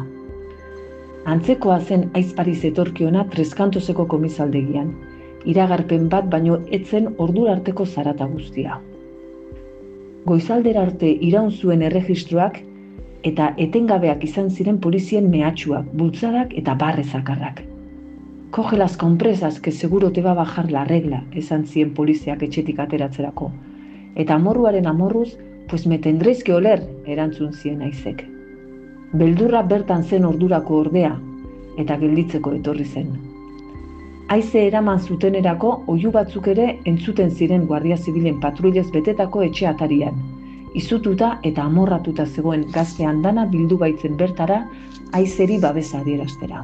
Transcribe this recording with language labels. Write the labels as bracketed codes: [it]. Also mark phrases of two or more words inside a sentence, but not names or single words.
[eu] Antzekoa zen aizpari zetorkiona Treskantoseko komisaldegian, iragarpen bat baino etzen ordura arteko zarata guztia. Goizaldera arte iraun zuen erregistroak eta etengabeak izan ziren polizien mehatxuak, bultzadak eta barrezakarrak. [es] Coge las compresas que seguro te va a bajar la regla, [eu] esan zien poliziak etxetik ateratzerako. Eta amorruaren amorruz, [es] pues me tendréis que oler, [eu] erantzun zien aizek. Beldurra bertan zen ordurako ordea, eta gelditzeko etorri zen. Haize eraman zutenerako oihu batzuk ere entzuten ziren Guardia Zibilen patruilez betetako etxe atarian. Izututa eta amorratuta zegoen gazte andana bildu baitzen bertara, haizeri babesa adieraztera.